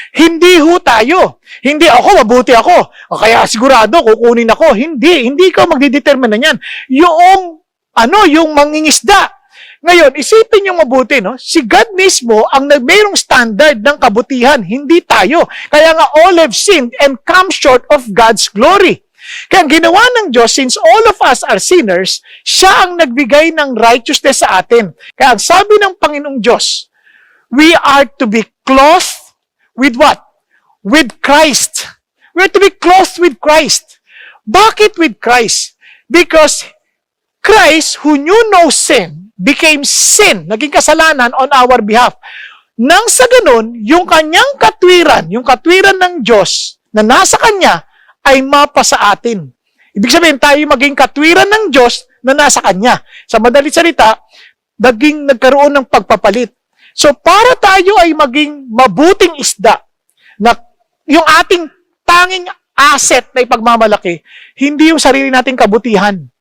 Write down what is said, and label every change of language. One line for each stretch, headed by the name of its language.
Filipino: Hindi ho tayo. Hindi ako, mabuti ako. O kaya sigurado, kukunin ako. Hindi ka magdidetermine na yan. Yung mangingisda. Ngayon, isipin niyo mabuti, no? Si God mismo ang mayroong standard ng kabutihan, hindi tayo.
English: Kaya nga, all have sinned and come short of God's glory.
Filipino: Kaya ang ginawa ng Diyos,
English: since all of us are sinners,
Filipino: siya ang nagbigay ng righteousness sa atin. Kaya ang sabi ng Panginoong Diyos,
English: we are to be clothed with what? With Christ. We are to be clothed with Christ. Bakit with Christ? Because Christ, who knew no sin, became sin,
Filipino: naging kasalanan
English: on our behalf.
Filipino: Nang sa ganun, yung kanyang katwiran, yung katwiran ng Diyos na nasa kanya, ay mapa sa atin. Ibig sabihin, tayo maging katwiran ng Diyos na nasa kanya. Sa madalit salita, nagkaroon ng pagpapalit. So, para tayo ay maging mabuting isda, na yung ating tanging asset na ipagmamalaki, hindi yung sarili nating kabutihan.